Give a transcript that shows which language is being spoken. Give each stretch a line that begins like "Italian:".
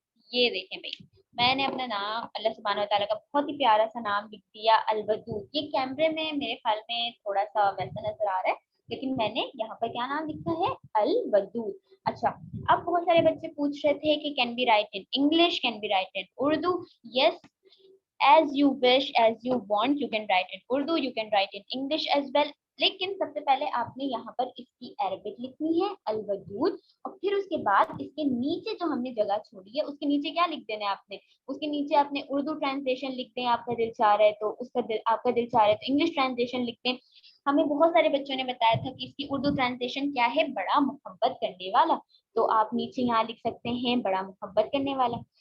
Hindi: ये देखें भाई, मैंने अपना नाम अल्लाह सुब्हानहू व तआला का बहुत ही प्यारा सा नाम लिख दिया, अल वदूद। ये कैमरे में मेरे ख्याल में थोड़ा सा वैसा नजर आ रहा है, लेकिन मैंने यहाँ पर क्या नाम लिखा है, अल वदूद। अच्छा, अब बहुत सारे बच्चे पूछ रहे थे कि
English: Can be write in English, can be write in Urdu. Yes, as you wish, as you want, you can write in Urdu, you can write in English as well.
Hindi: लेकिन सबसे पहले आपने यहाँ पर इसकी अरबिक लिखनी है, अल वदूद, और फिर उसके बाद इसके नीचे जो हमने जगह छोड़ी है उसके नीचे क्या लिख देना है आपने, उसके नीचे आपने उर्दू ट्रांसलेशन लिख दें, आपका दिल चाह रहा है तो आपका दिल चाह रहा है तो इंग्लिश ट्रांसलेशन लिख दें। हमें बहुत सारे बच्चों ने बताया था कि इसकी उर्दू ट्रांसलेशन क्या है, बड़ा मोहब्बत करने वाला, तो आप नीचे यहाँ लिख सकते हैं बड़ा मोहब्बत करने वाला।